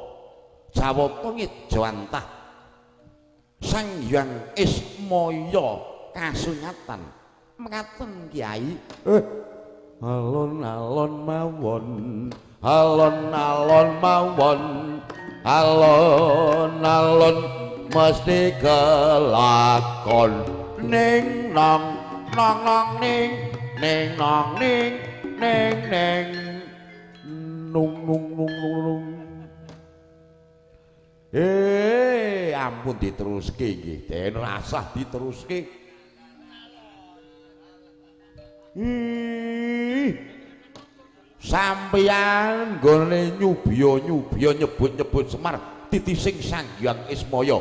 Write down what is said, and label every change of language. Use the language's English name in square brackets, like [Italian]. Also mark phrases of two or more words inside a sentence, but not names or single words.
[Javanese] Jawata ngejawantah Sang Hyang Ismaya kasunyatan. Mekaten Kyai. Alon-alon mawon, alon-alon mawon, alon-alon mesti kelakon. Ning nong nong nong ning nong ning nung nung nung nung. Ampun diteruske nggih, Den rasah diteruske. Sampeyan nggone nyubiya nyebut-nyebut Semar titising Sang Hyang Ismaya.